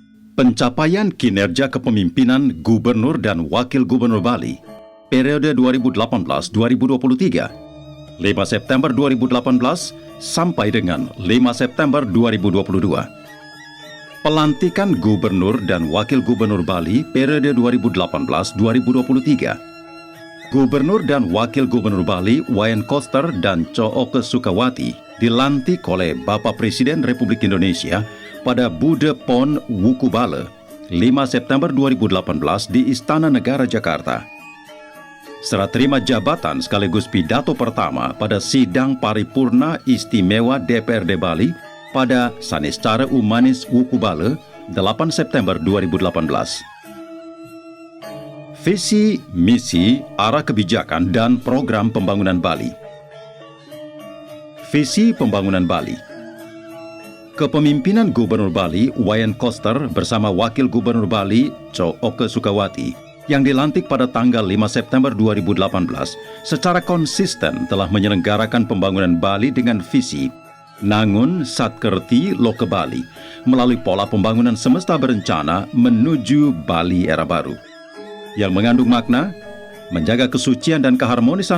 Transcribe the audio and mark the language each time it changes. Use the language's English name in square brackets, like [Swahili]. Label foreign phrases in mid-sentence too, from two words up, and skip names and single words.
[Indonesian] Pencapaian kinerja kepemimpinan Gubernur dan Wakil Gubernur Bali periode 2018-2023, 5 September 2018 sampai dengan 5 September 2022. Pelantikan Gubernur dan Wakil Gubernur Bali periode 2018-2023. Gubernur dan Wakil Gubernur Bali Wayan Koster dan Cooke Sukawati dilantik oleh Bapak Presiden Republik Indonesia pada Bude Pon Wukubale 5 September 2018 di Istana Negara Jakarta. Serah terima jabatan sekaligus pidato pertama pada Sidang Paripurna Istimewa DPRD Bali pada Saniscara Umanis Wukubale 8 September 2018. Visi, misi, arah kebijakan, dan program pembangunan Bali. Visi pembangunan Bali. Kepemimpinan Gubernur Bali Wayan Koster bersama Wakil Gubernur Bali Cooke Sukawati yang dilantik pada tanggal 5 September 2018 secara konsisten telah menyelenggarakan pembangunan Bali dengan visi Nangun Satkerti Loke Bali melalui pola pembangunan semesta berencana menuju Bali era baru, yang mengandung makna menjaga kesucian dan keharmonisan